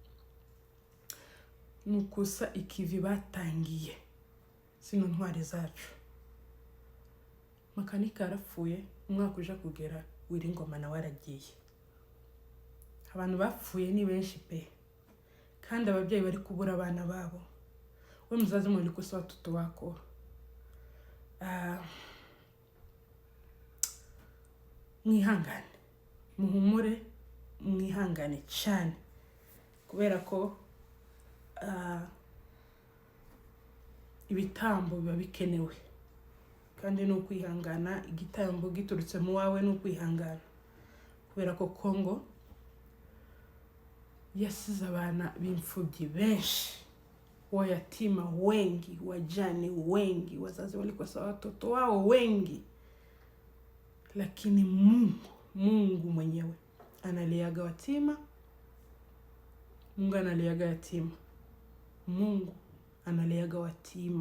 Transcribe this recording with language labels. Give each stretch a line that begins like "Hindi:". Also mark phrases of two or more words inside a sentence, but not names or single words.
Kinyarwanda: Nukusa ikivi batangiye. Sino ntwari zacu. Makanika arapfuye, umwaka uja kugera Willy Ngoma na waragiye. Abantu bapfuye ni benshi pe. Kandi ababyeyi bari kubura abana babo.
Swahili: We mzazi mweli kusa watoto wako.
Kinyarwanda: Mwihangane. Muhumure, mwihangane cyane. Kubera ko ibitambo biba bikenewe. Kandi no kwihangana, igitambo giturutse mu wawe no kwihangana. Kubera ko Kongo yasize abana b'imfubyi benshi,
Swahili: wayatima wengi, wajane wengi, wazazi walikosa watoto wao wengi. Lakini Mungu mwenyewe analiaga watima. Mungu analiaga yatima. Mungu analiaga watima.